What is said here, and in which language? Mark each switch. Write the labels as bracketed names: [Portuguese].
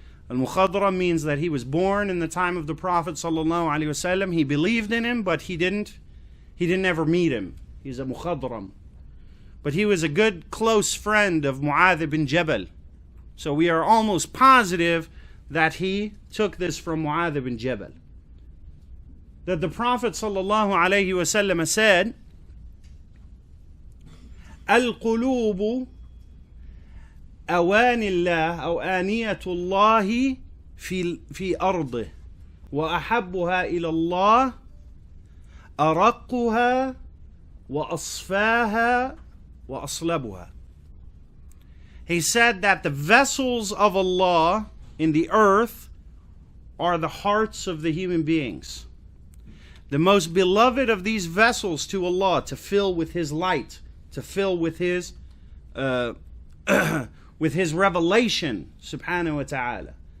[English] Al-Mukhadram means that he was born in the time of the Prophet sallallahu alaihi wasallam. He believed in him, but he didn't ever meet him. He's a Mukhadram. But he was a good, close friend of Mu'adh ibn Jabal. So we are almost positive that he took this from Mu'adh ibn Jabal. That the Prophet sallallahu alaihi wasallam said, [Arabic] Al-qulubu أواني الله أو آنية الله في أرضه وأحبها إلى الله أرقها وأصفاها وأصلبها. [English] He said that the vessels of Allah in the earth are the hearts of the human beings. The most beloved of these vessels to Allah, to fill with His light, to fill with His with His revelation, subhanahu wa ta'ala.